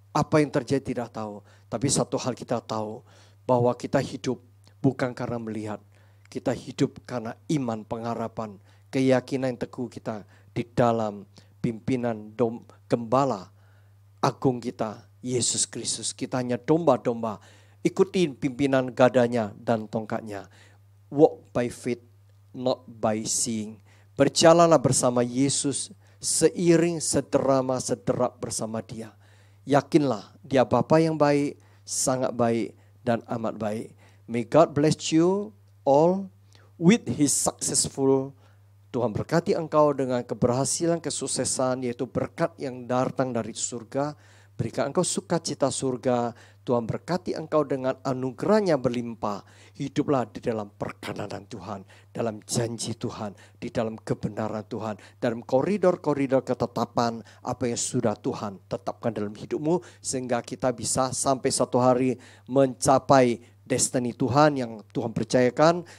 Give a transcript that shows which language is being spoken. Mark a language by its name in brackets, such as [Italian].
[Indonesian] Apa yang terjadi tidak tahu. Tapi satu hal kita tahu, bahwa kita hidup bukan karena melihat. Kita hidup karena iman, pengharapan, keyakinan yang teguh kita di dalam pimpinan gembala agung kita, Yesus Kristus. Kita hanya domba-domba, ikutin pimpinan gadanya dan tongkatnya. [English] Walk by faith, not by seeing. [Indonesian] Berjalanlah bersama Yesus, seiring sederap bersama dia. Yakinlah dia Bapa yang baik, sangat baik dan amat baik. [English] May God bless you all with his successful. [Indonesian] Tuhan berkati engkau dengan keberhasilan, kesuksesan, yaitu berkat yang datang dari surga. Berikan engkau sukacita surga. Tuhan berkati engkau dengan anugerahnya berlimpah. Hiduplah di dalam perkenanan Tuhan, dalam janji Tuhan, di dalam kebenaran Tuhan, dalam koridor-koridor ketetapan apa yang sudah Tuhan tetapkan dalam hidupmu, sehingga kita bisa sampai satu hari mencapai destiny Tuhan yang Tuhan percayakan.